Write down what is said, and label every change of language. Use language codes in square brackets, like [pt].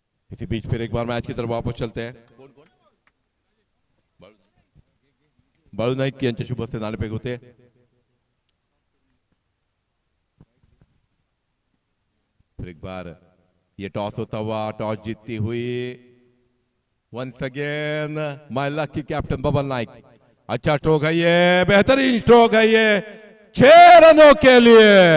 [hi] इसी बीच फिर एक बार मैच की तरफ वापस चलते हैं। [mr] बाळू नाईक यांच्या शुभ हस्ते नाणेफेक होते। [hi] फिर एक बार ये टॉस होता हुआ, टॉस जीतती हुई [en] once again my lucky captain [hi] bubble Naik. अच्छा स्ट्रोक है ये, बेहतरीन स्ट्रोक है ये 6 रनों के लिए।